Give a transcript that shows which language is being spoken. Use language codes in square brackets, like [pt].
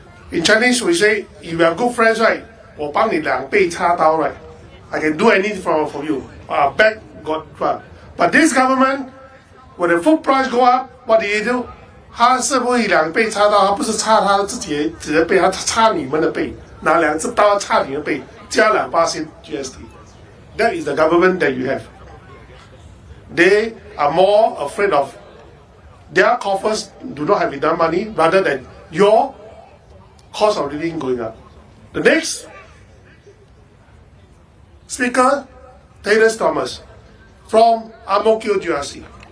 [en] In Chinese we say, if we are good friends, right? [zh] 我帮你2倍插刀 [en] right? I can do anything for you. Back got far. But this government, when the food price go up, what do you do? [zh] 他是不是2倍插刀？他不是插他自己的背，他插你们的背，拿2支刀插你的背，加2% GST. [en] That is the government that you have. They are more afraid of their coffers do not have enough money rather than your cost of living going up. The next Speaker, Taylor Thomas from Amokyo GRC.